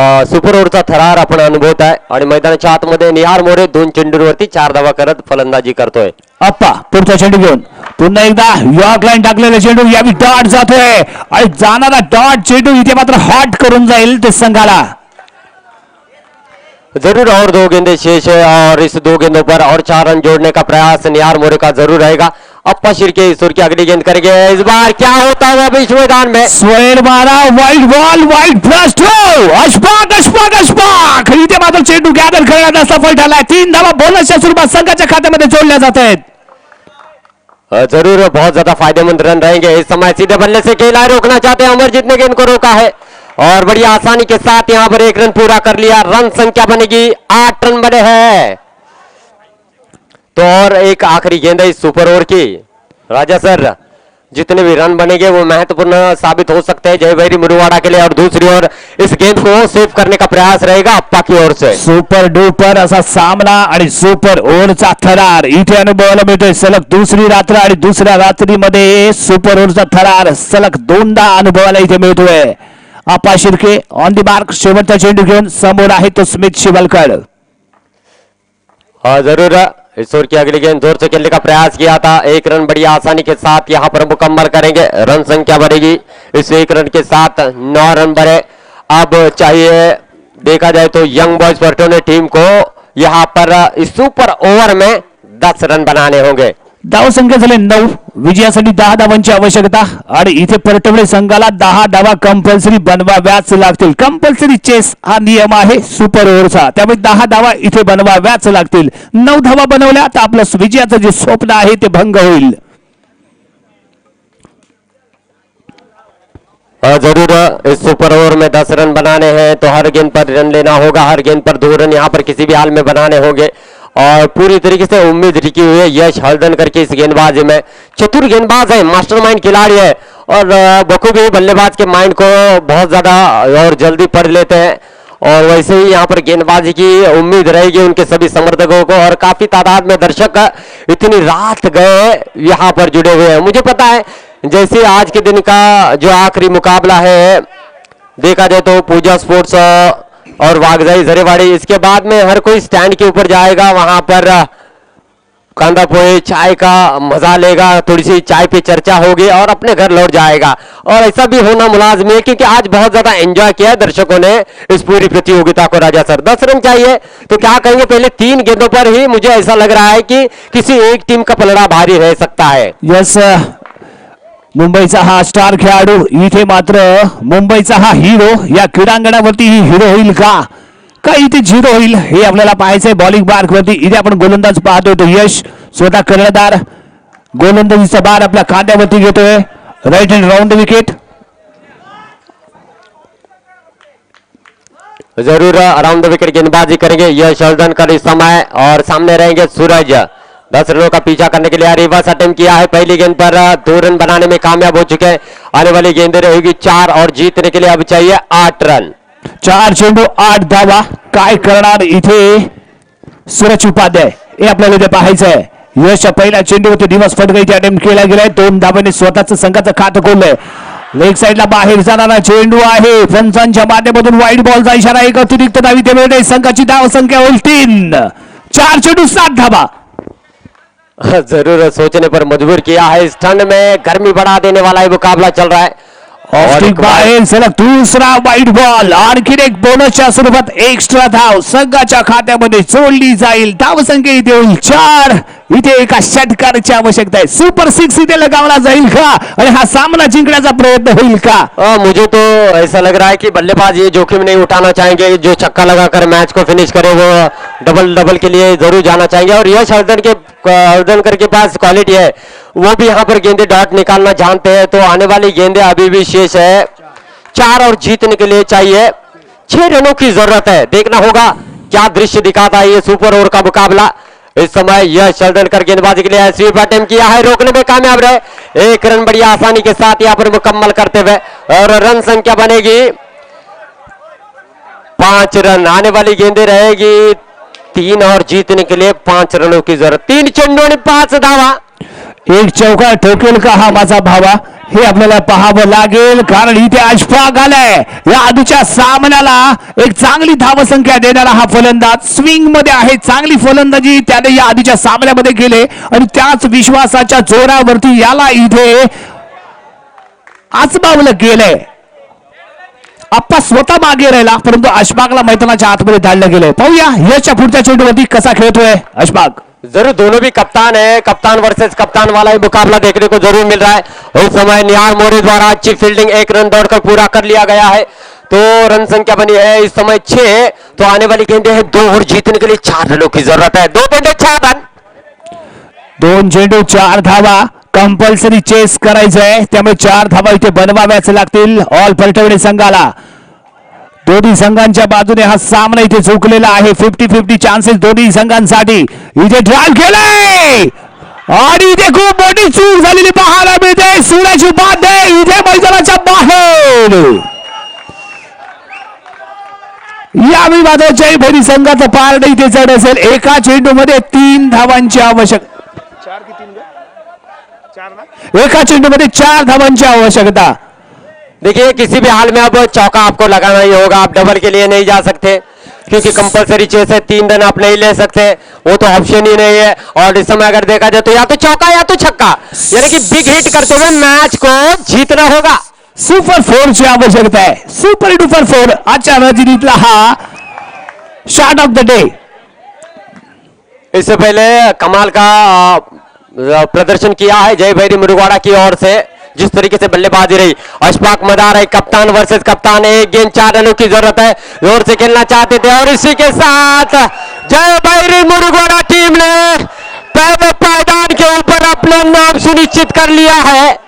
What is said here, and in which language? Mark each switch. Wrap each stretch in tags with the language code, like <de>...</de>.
<mr>Super ओव्हरचा थरार आपण अनुभवत आहे आणि मैदानाच्या आतमध्ये निहार मोरे 2 चेंडूंवरती 4 धावा करत फलंदाजी करतोय. आप्पा पुढचा चेंडू घेऊन पुन्हा एकदा यॉर्क लाईन टाकलेला चेंडू यावी डॉट जातोय आणि जाणारा डॉट चेंडू इथे मात्र हॉट करून जाईल ते संघाला.</mr> <hi>जरूर और 2 गेंदे शेष है और इस 2 गेंदों पर और 4 रन जोड़ने का प्रयास निहार मोरे का जरूर रहेगा. अप्पा शिर्के इस ओवर की अगली गेंद करेंगे. इस बार क्या होता है बीच मैदान में</hi> <mr>स्क्वेअर मारा, wide ball, wide plus 2. Ashfaq इथे मात्र चेंडू गॅदर करण्यात सफल ठरलाय. 3 धावा बोनसच्या स्वरूपात संघाच्या खात्यामध्ये जोडल्या जात आहेत.</mr> <hi>जरूर बहुत ज्यादा फायदेमंद रन रहेंगे। इस समय सीधे बल्ले से खेला है, रोकना चाहते हैं अमरजीत ने गेंद को रोका है और बड़ी आसानी के साथ यहां पर 1 रन पूरा कर लिया। रन संख्या बनेगी 8 रन बने हैं। तो और एक आखिरी गेंद है इस सुपर ओवर की। राजा सर, जितने भी रन बनेंगे वो महत्वपूर्ण साबित हो सकते हैं जयभैरी मुरुवाड़ा के लिए। और दूसरी ओर इस गेंद को सेव करने का प्रयास रहेगा अप्पा की ओर से।</hi> <mr>सुपर डुपर असा सामना आणि सुपर ओव्हरचा थरार इथे अनुभवायला मिळतोय। सलग दुसरी रात्र आणि दुसऱ्या रात्रीमध्ये सुपर ओव्हरचा थरार सलग 2दा अनुभवायला इथे मिळतोय। अप्पा शिर्के ऑन दी मार्क, शेवटचा चेंडू घेऊन समोर आहे तो स्मिथ शिवलकर।</mr> <hi>जरूर इस ओवर की अगली गेंद जोर से खेलने का प्रयास किया था, 1 रन बड़ी आसानी के साथ यहां पर मुकम्मल करेंगे। रन संख्या बढ़ेगी इस 1 रन के साथ 9 रन बने। अब चाहिए देखा जाए तो यंग बॉयज पर्टोने टीम को यहां पर इस सुपर ओवर में 10 रन बनाने होंगे। धावसंख्या झाले 9, विजयासाठी 10 धावांची आवश्यकता आणि इथे परतवडे संघाला 10 धावा कंपल्सरी बनवाव्याच लागतील। कंपल्सरी चेस हा नियम आहे सुपर ओव्हरचा, त्यामुळे 10 धावा इथे बनवाव्याच लागतील। 9 धावा बनवल्या तर आपलं विजयाचं जे स्वप्न आहे ते भंग होईल। जरूर इस सुपर ओवर में 10 रन बनाने हैं तो हर गेंद पर रन लेना होगा, हर गेंद पर 2 रन यहां पर किसी भी हाल में बनाने होंगे। और पूरी तरीके से उम्मीद टिकी हुई है यश हल्दनकर की इस गेंदबाजी में। चतुर गेंदबाज है, मास्टरमाइंड खिलाड़ी है और बखूबी बल्लेबाज के माइंड को बहुत ज्यादा और जल्दी पढ़ लेते हैं। और वैसे ही यहाँ पर गेंदबाजी की उम्मीद रहेगी उनके सभी समर्थकों को। और काफी तादाद में दर्शक इतनी रात गए यहाँ पर जुड़े हुए हैं। मुझे पता है जैसे आज के दिन का जो आखिरी मुकाबला है देखा जाए तो पूजा स्पोर्ट्स और वागजाई जरेवाड़ी, इसके बाद में हर कोई स्टैंड के ऊपर जाएगा, वहां पर कांदा पोहे चाय का मजा लेगा, थोड़ी सी चाय पे चर्चा होगी और अपने घर लौट जाएगा। और ऐसा भी होना मुलाजिम है क्योंकि आज बहुत ज्यादा एंजॉय किया दर्शकों ने इस पूरी प्रतियोगिता को। राजा सर 10 रन चाहिए तो क्या कहेंगे, पहले 3 गेंदों पर ही मुझे ऐसा लग रहा है कि किसी एक टीम का पलड़ा भारी रह सकता है।</hi> <mr>यस, मुंबईचा हा स्टार खेळाडू इथे मात्र मुंबईचा हा हिरो या क्रीडांगणावरती ही हिरो होईल का इथे झिरो होईल हे आपल्याला पाहायचंय। बॉलिंग मार्क वरती इथे आपण गोलंदाज पाहतोय तो यश स्वतः कर्णधार गोलंदाजीचा बार आपल्या खांद्यावरती घेतोय।</mr> <en>Right hand round wicket.</en> <hi>जरूर अराउंड द विकेट गेंदबाजी करेंगे यश हल्दनकर इस समय। और सामने रहेंगे सूरज। 10 रनों का पीछा करने के लिए रिवर्स अटेम्प्ट किया है, पहली गेंद पर 2 रन बनाने में कामयाब हो चुके हैं। आने वाली गेंदें रहेगी 4 और जीतने के लिए अब चाहिए 8 रन।</hi> <mr>4 चेंडू 8 धावा, काय करणार इथे सूरज उपाध्याय हे आपल्याला इथे पाहायचंय। यशच्या पहिल्या चेंडूवरती दिवस फटकाईचे अटेम्प्ट केला गेलाय, 2 धावांनी स्वतःच संघाचं खातं खोललंय। लेग साइडला बाहेर जाणारा चेंडू आहे, पंचांच्या माध्यमातून वाईड बॉलचा इशारा, एक अतिरिक्त धाव इथे मिळते। संघाची धाव संख्या होईल 3, 4 चेंडू 7 धावा।</mr> <hi>जरूर सोचने पर मजबूर किया है, इस ठंड में गर्मी बढ़ा देने वाला ये मुकाबला चल रहा है। और</hi> <mr>बाहेर सलग दुसरा वाईट बॉल, आणखीन एक बोनसच्या स्वरूपात एक्स्ट्रा धाव संघाच्या खात्यामध्ये जोडली जाईल। धाव संख्या इथे होईल 4, इथे एका षटकाराची आवश्यकता आहे। सुपर 6 इथे लगावला जाईल का आणि हा सामना जिंकण्याचा प्रयत्न होईल का?</mr> <hi>मुझे तो ऐसा लग रहा है कि बल्लेबाज ये जोखिम नहीं उठाना चाहेंगे, जो छक्का लगाकर मैच को फिनिश करे वो डबल के लिए जरूर जाना चाहेंगे। और यश हल्दनकर के पास क्वालिटी है, वो भी यहाँ पर गेंदे डॉट निकालना जानते हैं। तो आने वाली गेंदें अभी भी शेष है, 4 और जीतने के लिए चाहिए 6 रनों की जरूरत है। देखना होगा क्या दृश्य दिखाता है ये सुपर ओवर का मुकाबला। इस समय यश हल्दनकर गेंदबाजी के लिए स्वीप अटेम्प्ट किया है, रोकने में कामयाब रहे, 1 रन बड़ी आसानी के साथ यहाँ पर मुकम्मल करते हुए। और रन संख्या बनेगी 5 रन। आने वाली गेंदें रहेगी 3 और जीतने के लिए 5 रनों की जरूरत।</hi> <mr>3 चेंडू आणि 5 धावा। एक चौका ठोकेल का हा माझा भावा हे आपल्याला पाहावं लागेल, कारण इथे अशफाक आलाय। या आधीच्या सामन्याला एक चांगली धावसंख्या देणारा हा फलंदाज स्विंग मध्ये आहे, चांगली फलंदाजी त्याने या आधीच्या सामन्यामध्ये केले आणि त्याच विश्वासाच्या जोरावरती याला इथे आजमावलं गेलंय। आप्पा स्वतः मागे राहिला, परंतु अशफाकला मैदानाच्या आतमध्ये धाडलं गेलंय। पाहूया यशच्या पुढच्या चेंडूवरती कसा खेळतोय अशफाक।</mr> <hi>जरूर दोनों भी कप्तान है, कप्तान वर्सेस कप्तान वाला ही मुकाबला देखने को जरूर मिल रहा है। उस समय निहार मोरे द्वारा अच्छी फील्डिंग, 1 रन दौड़कर पूरा कर लिया गया है। तो रन संख्या बनी है इस समय 6। तो आने वाली गेंदें हैं 2 और जीतने के लिए 4 रनों की जरूरत है। 2 गेंदें 4 रन,</hi> <mr>2 चेंडू 4 धावा। कंपल्सरी चेस करायचं आहे, त्यामुळे 4 धावा इथे बनवाव्याच लागतील ऑल पलटवणे संघाला. दोन्ही संघांच्या बाजूने हा सामना इथे झुकलेला आहे. 50-50 चान्सेस दोन्ही संघांसाठी. इथे ड्राइव्ह केलंय आणि इथे खूप मोठी चूक झालेली पाहायला मिळते. सूर्याची बात आहे इथे मैदानाच्या बाहेर. यावेळी मात्र जयभैरी संघाचं पारड इथे चढ असेल. एका चेंडूमध्ये 3 धावांची आवश्यकता. 4 की 3 4 ना. एका चेंडूमध्ये 4 धावांची आवश्यकता.</mr> <hi>देखिए किसी भी हाल में अब चौका आपको लगाना ही होगा, आप डबल के लिए नहीं जा सकते क्योंकि कंपलसरी चेस है, 3 रन आप नहीं ले सकते, वो तो ऑप्शन ही नहीं है. और इस समय अगर देखा जाए तो या तो चौका या तो छक्का, यानी कि बिग हिट करते हुए मैच को जीतना होगा.</hi> <mr>सुपर 4 ची आवश्यकता आहे. सुपर डुपर 4 आजच्या रणनीतीतला हा</mr> <en>Shot of the day.</en> <hi>इससे पहले कमाल का प्रदर्शन किया है जयभैरी मुरुगवाड़ा की ओर से, जिस तरीके से बल्लेबाजी रही. अशफाक मदार है कप्तान वर्सेस कप्तान. एक गेंद 4 रनों की जरूरत है, जोर से खेलना चाहते थे और इसी के साथ जयभैरी मुरुगवाड़ा टीम ने पहले पायदान के ऊपर अपना नाम सुनिश्चित कर लिया है.</hi>